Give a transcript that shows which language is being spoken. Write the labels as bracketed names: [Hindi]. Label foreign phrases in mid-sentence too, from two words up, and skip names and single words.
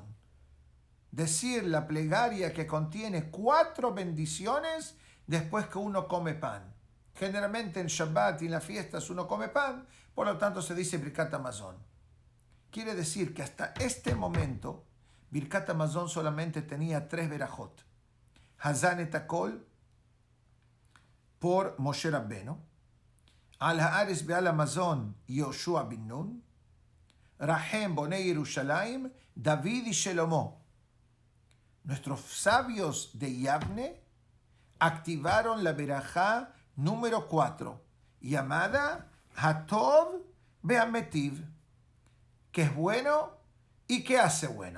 [Spanish] Decir la plegaria que contiene 4 bendiciones después que uno come pan. Generalmente en Shabbat y en las fiestas uno come pan, por lo tanto se dice Birkat Hamazon. Quiere decir que hasta este momento Birkat Hamazon solamente tenía 3 berajot. Hazan et Hakol por Moshe Rabbenu, Al Haaretz Be'al Hamazon Yoshua bin Nun, Rahem Bonei Yerushalayim David y Shelomo. Nuestros sabios de Yavne activaron la berajá número 4, llamada Hatov Behametiv, que es bueno y que hace bueno.